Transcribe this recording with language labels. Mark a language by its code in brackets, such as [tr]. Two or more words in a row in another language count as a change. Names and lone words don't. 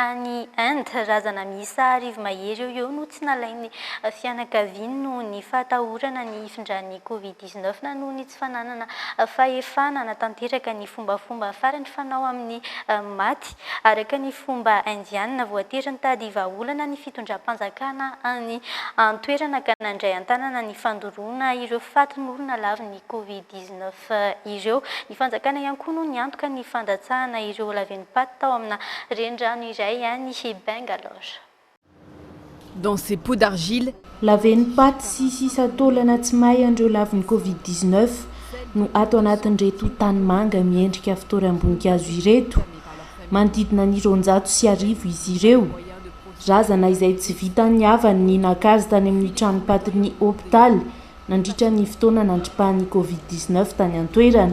[mg] any Inde razana miisa 10 mahery eo no tsy nalainy fianakaviany noho ny fahatahorana ny ifindran'ny Covid-19 na noho ny tsy fananana fahefanana tanteraka ny fombafomba farany fanao amin'ny maty araka ny fomba indiana voatery nitady vahaolana ny fitondram-panjakana any antoerana ka nandray antanana ny fandoroana ireo fatin'olona lavy ny Covid-19 ireo. Ny fanjakana ihany koa no niantoka ny fandatsahana ireo laven'ny-paty tao amina renirano iray any Bangalore. [fr] Dans ces pots d'argile, [mg] laven'ny-paty sy sisa taolana tsy mahay andreo lavin'ny Covid-19 no ato anatin'ireto tanimanga miendrika fitoeram-boninkazo ireto. Manodidina ny 200 izy ireo. Razana izay tsy vita ny avany ny nakazy tany amin'ny tranopatin'ny hôpitaly nandritra ny fotoana nandripahan'ny Covid-19 tany antoerana.